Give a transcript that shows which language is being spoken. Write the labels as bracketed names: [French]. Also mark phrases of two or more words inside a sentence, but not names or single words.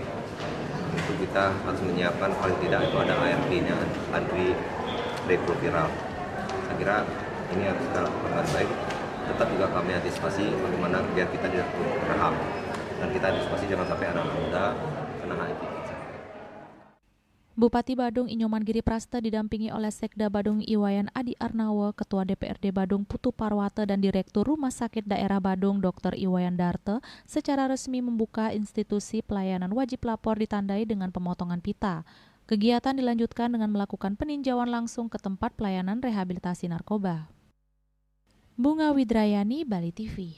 [Indonesian] Itu kita harus menyiapkan paling tidak itu ada ART-nya, antiretroviral. Saya kira ini harus kita lakukan dengan baik. Tetap juga kami antisipasi bagaimana biar kita tidak terham dan kita antisipasi jangan sampai anak muda kena HIV. Bupati Badung Inyoman Giri Praste didampingi oleh Sekda Badung Iwayan Adi Arnawo, Ketua DPRD Badung Putu Parwate dan Direktur Rumah Sakit Daerah Badung Dr. Iwayan Darte secara resmi membuka institusi pelayanan wajib lapor ditandai dengan pemotongan pita. Kegiatan dilanjutkan dengan melakukan peninjauan langsung ke tempat pelayanan rehabilitasi narkoba. Bunga Widrayani, Bali TV.